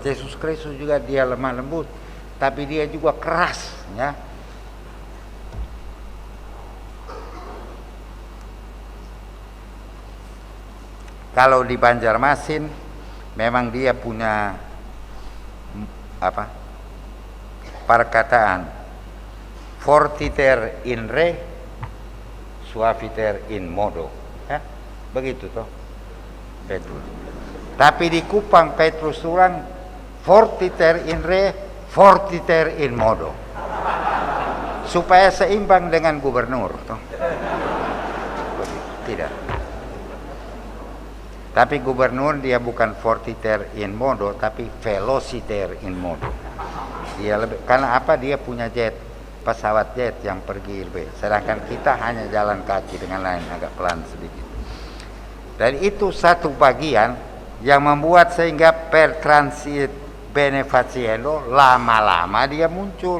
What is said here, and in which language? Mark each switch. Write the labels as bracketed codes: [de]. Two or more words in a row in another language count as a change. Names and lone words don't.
[id] Yesus Kristus juga dia lemah lembut, tapi dia juga keras, ya. Kalau di Banjarmasin memang dia punya perkataan [la] fortiter in re suaviter in modo. [id] Ya, begitu toh Petrus. Tapi di Kupang Petrus tulang [la] fortiter in re, fortiter in modo. [id] Supaya seimbang dengan gubernur toh. Tidak. Tapi gubernur dia bukan [la] fortiter in modo, [id] tapi [la] velociter in modo. [id] Dia lebih, karena apa? Dia punya jet, pesawat jet yang pergi lebih. Sedangkan kita hanya jalan kaki dengan lain agak pelan sedikit. Dan itu satu bagian yang membuat sehingga [la] per transit benefaciendo [id] lama-lama dia muncul.